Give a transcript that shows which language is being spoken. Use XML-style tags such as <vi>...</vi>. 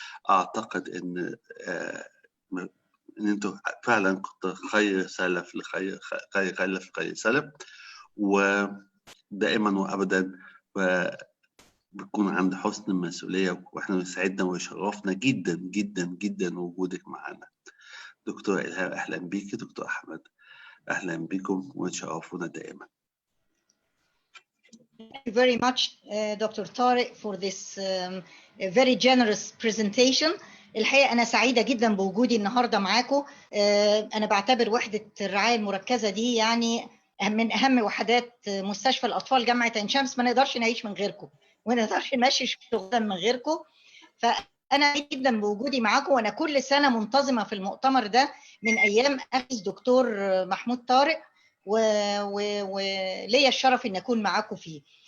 <ar>أعتقد إن أنتوا فعلا كنت خير سلف خير سلف، ودائما وأبدا بيكون عند حسن المسؤولية، وإحنا بيسعدنا ويشرفنا جدا جدا جدا وجودك معنا. دكتور إلهام أهلا بيكي، دكتور أحمد أهلا بكم وتشرفونا دائما.</ar> <en>Thank you very much, Dr. Tariq, for this very generous presentation.</en> <ar>الحقيقة أنا سعيدة جدا بوجودي النهاردة معاكم. أنا بعتبر وحدة الرعاية المركزة دي يعني من أهم وحدات مستشفى الأطفال جامعة عين شمس. ما نقدرش نعيش من غيركم وما نقدرش نمشي شغلنا من غيركم. فأنا سعيدة جدا بوجودي معاكم، وأنا كل سنة منتظمة في المؤتمر ده من أيام أخي دكتور محمود طارق، وليا الشرف ان اكون معاكم فيه.</ar>